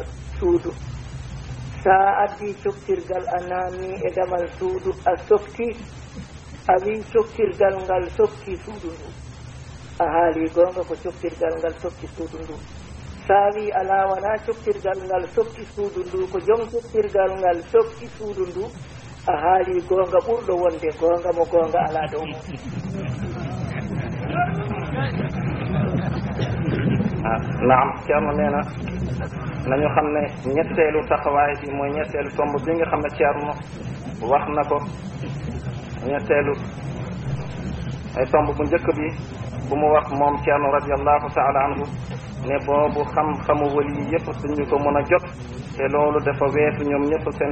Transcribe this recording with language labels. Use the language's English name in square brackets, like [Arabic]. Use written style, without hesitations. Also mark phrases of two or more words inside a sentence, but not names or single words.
[Fula] suudu sa addi coktirgal a naami e damal suudu a softi a wi coktirgal ngal softi suudu ndu a haali gonga ko coktirgal ngal softi suudu ndu sa wi ala wona coktirgal ngal softi suudu ndu ko joom coktirgal ngal softi suudu ndu a haali gonga ɓurɗo wonde gonga mo gonga ala dow mum [Wolof] naam Ceerno nee na nañu xam ne ñetteelu taxawaay bi mooy ñetteelu tomb bi nga xam ne Ceerno wax na ko ñetteelu ay tomb bu njëkk bi bu mu wax moom Ceerno [Arabic] رضي الله تعالى عنه [Wolof] ne boobu xam-xamu wali yi yëpp duñu ko mën a jot te loolu dafa weesu ñoom ñëpp seen